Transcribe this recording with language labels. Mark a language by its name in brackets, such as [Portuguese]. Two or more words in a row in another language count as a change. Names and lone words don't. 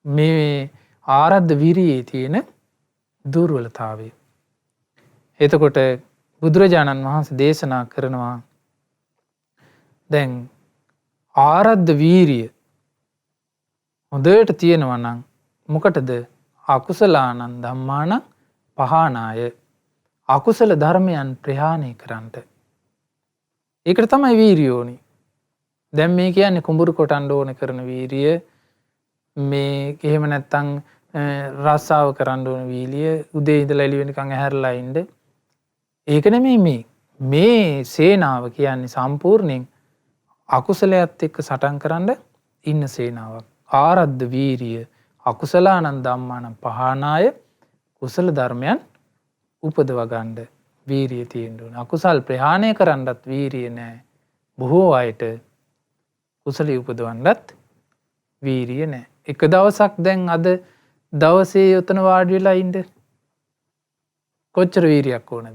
[Sinhala] මේ ආරද්ධ වීරියේ තියෙන දුර්වලතාවය. එතකොට බුදුරජාණන් වහන්සේ දේශනා කරනවා දැන් ආරද්ධ වීරිය හොඳට තියෙනවා නම් මොකටද? [Pali] අකුසලානං ධම්මානං පහානාය, [Sinhala] අකුසල ධර්මයන් ප්‍රහාණය කරන්නට. ඒකට තමයි වීරිය ඕනි. දැන් මේ කියන්නේ කුඹුරු කොටන්න ඕන කරන වීරිය, මේ එහෙම නැත්තම් රස්සාව කරන්න ඕන වීරිය, උදේ ඉඳලා එළි වෙනකන් ඇහැරලා ඉන්න. ඒක නෙමෙයි මේ සේනාව කියන්නේ සම්පූර්ණයෙන් අකුසලයට එක්ක සටන් කරන්න ඉන්න සේනාවක්. [Pali] ආරද්ධ වීරිය අකුසලානං ධම්මානං පහානාය, [Sinhala] කුසල ධර්මයන් උපදව ගන්න වීරිය තියෙන්න ඕන. අකුසල් ප්‍රහාණය කරන්නත් වීරිය නැහැ. බොහෝ අයට කුසලී උපදවන්නත් වීරිය නැහැ. එක දවසක් දැන් අද දවසේ යොතන වාඩි වෙලා ඉන්න කොච්චර වීරියක් ඕනද?